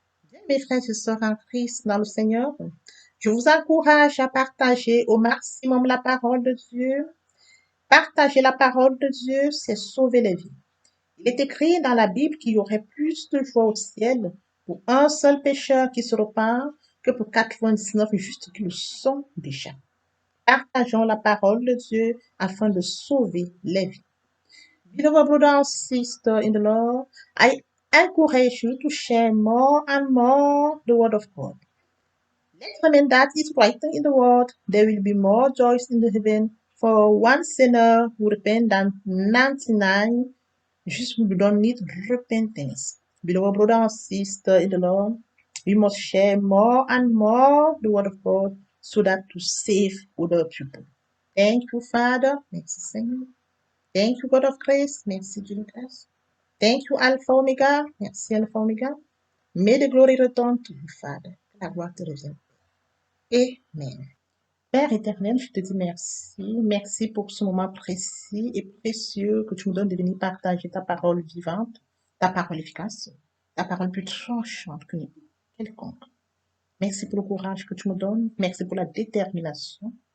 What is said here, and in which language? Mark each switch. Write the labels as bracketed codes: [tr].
[fr] Bien, mes frères et sœurs en Christ dans le Seigneur, je vous encourage à partager au maximum la parole de Dieu. Partager la parole de Dieu, c'est sauver les vies. Il est écrit dans la Bible qu'il y aurait plus de joie au ciel pour un seul pécheur qui se repent que pour 99 justes qui le sont déjà. Partageons la parole de Dieu afin de sauver les vies. [en] Beloved brother and sister in the Lord, I encourage you to share more and more the word of God. Let's remember that is written in the word, there will be more joys in the heaven for one sinner who repent than 99 just who don't need repentance. Beloved brother and sister in the Lord, we must share more and more the word of God so that to save other people. Thank you, Father. [fr] Merci, Seigneur. [en] Thank you, God of grace. [fr] Merci, Jesus. [en] Thank you, [fr] Alpha Omega. Merci, Alpha Omega. [en] May the glory return to you, Father. [fr] Que la gloire te revienne. Amen. Père éternel, je te dis merci. Merci pour ce moment précis et précieux que tu nous donnes de venir partager ta parole vivante, ta parole efficace, ta parole plus tranchante que quelconque. Merci pour le courage que tu me donnes. Merci pour la détermination.